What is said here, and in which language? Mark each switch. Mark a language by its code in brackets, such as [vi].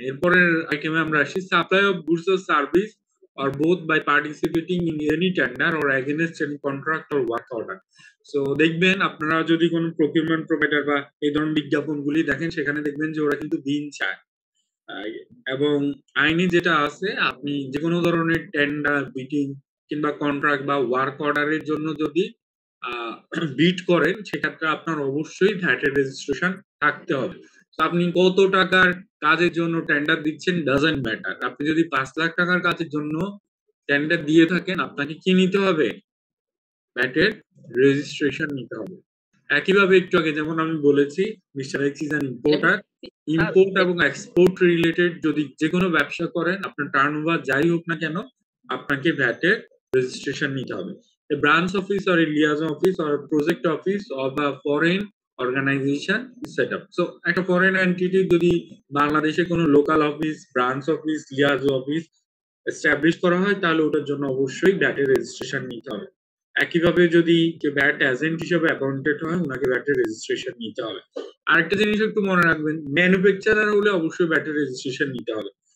[bn] এরপরের আইটেমে আমরা আসি, [en] Supply of goods or service or both by participating in any tender or against any contract or work order. [bn] So দেখবেন আপনারা যদি কোনো প্রকিউরমেন্ট প্রোভাইডার বা এই ধরনের বিজ্ঞাপনগুলি দেখেন সেখানে দেখবেন যে ওরা কিন্তু দিন চায়, এবং আইনি যেটা আছে আপনি যে কোনো ধরনের টেন্ডার, বিটিং কিংবা কন্ট্রাক্ট বা ওয়ার্ক অর্ডারের জন্য যদি বিট করেন সেক্ষেত্রে আপনার অবশ্যই ভ্যাটের রেজিস্ট্রেশন থাকতে হবে। আপনি কত টাকার কাজের জন্য টেন্ডার দিচ্ছেন [en] doesn't matter, [bn] আপনি যদি 5 লাখ টাকার কাজের জন্য টেন্ডার দিয়ে থাকেন আপনাকে কি নিতে হবে? ভ্যাটের রেজিস্ট্রেশন নিতে হবে। একইভাবে একটু আগে যেমন আমি বলেছি [en] mister X is an importer [bn] import এবং এক্সপোর্ট রিলেটেড যদি যে কোনো ব্যবসা করেন, আপনার টার্নওভার যাই হোক না কেন, আপনাকে ভ্যাটের রেজিস্ট্রেশন নিতে হবে। [en] A branch office or a liaison office or a project office of a foreign organization is set up. [bn] So একটা ফরেন এন্টিটি যদি বাংলাদেশে কোনো local office, branch office, liaison office establish করা হয়, তাহলে ওটার জন্য অবশ্যই ভ্যাটের রেজিস্ট্রেশন নিতে হবে। একইভাবে যদি কেউ ভ্যাট এজেন্ট হিসেবে অ্যাপয়েন্টেড হয়, ওনাকে ভ্যাটের রেজিস্ট্রেশন নিতে হবে। আরেকটা জিনিস একটু মনে রাখবেন, ম্যানুফ্যাকচারার হলে অবশ্যই ভ্যাটের রেজিস্ট্রেশন নিতে হবে।